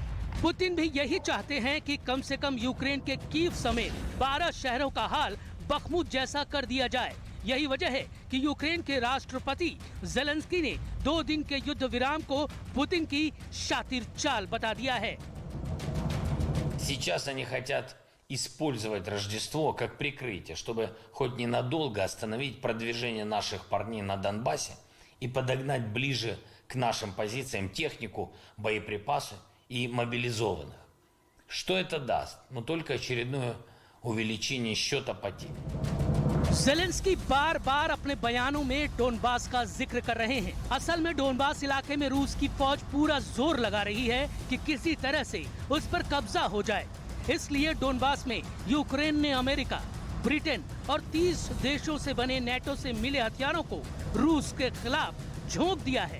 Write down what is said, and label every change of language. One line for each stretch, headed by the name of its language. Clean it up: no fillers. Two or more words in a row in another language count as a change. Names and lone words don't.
Hindi: पुतिन भी यही चाहते हैं कि कम से कम यूक्रेन के कीव समेत 12 शहरों का हाल बखमुत जैसा कर दिया जाए। यही वजह है कि यूक्रेन के राष्ट्रपति ज़ेलेंस्की ने 2 दिन के युद्ध विराम को पुतिन की शातिर चाल बता दिया है।
Russian: Сейчас они хотят использовать Рождество как прикрытие, чтобы хоть ненадолго остановить продвижение наших парней на Донбассе и подогнать ближе к нашим позициям технику, боеприпасы и мобилизованных. Что это даст? Ну, только очередное увеличение счета потерь.
Hindi: ज़ेलेंस्की बार बार अपने बयानों में डोनबास का जिक्र कर रहे हैं। असल में डोनबास इलाके में रूस की फौज पूरा जोर लगा रही है कि किसी तरह से उस पर कब्जा हो जाए। इसलिए डोनबास में यूक्रेन ने अमेरिका, ब्रिटेन और 30 देशों से बने नेटो से मिले हथियारों को रूस के खिलाफ झोंक दिया है।